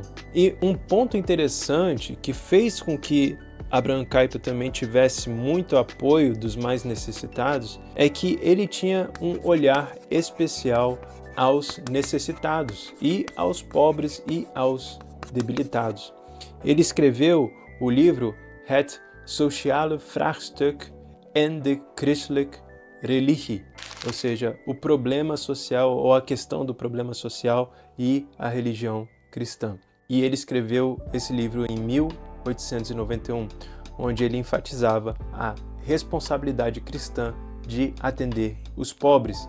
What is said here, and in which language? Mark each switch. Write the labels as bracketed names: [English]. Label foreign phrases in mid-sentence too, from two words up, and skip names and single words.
[Portuguese] E um ponto interessante que fez com que Abraham Kuyper também tivesse muito apoio dos mais necessitados é que ele tinha um olhar especial aos necessitados e aos pobres e aos debilitados. Ele escreveu o livro Het sociale vraagstuk en de christelijke religie, ou seja, o problema social ou a questão do problema social e a religião cristã. E ele escreveu esse livro em 1891, onde ele enfatizava a responsabilidade cristã de atender os pobres.